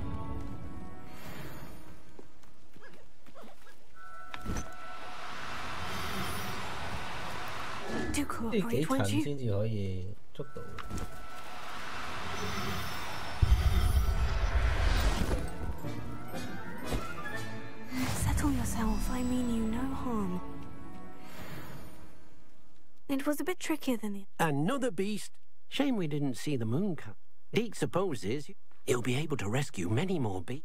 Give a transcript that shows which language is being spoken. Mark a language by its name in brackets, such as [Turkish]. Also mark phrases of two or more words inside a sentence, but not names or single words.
[English] Do cooperate, won't you? [Cantonese] 先至可以捉到。 [English] Settle yourself, I mean you no harm. It was a bit trickier than the... Another beast? Shame we didn't see the moon come. Deke supposes he'll be able to rescue many more beasts.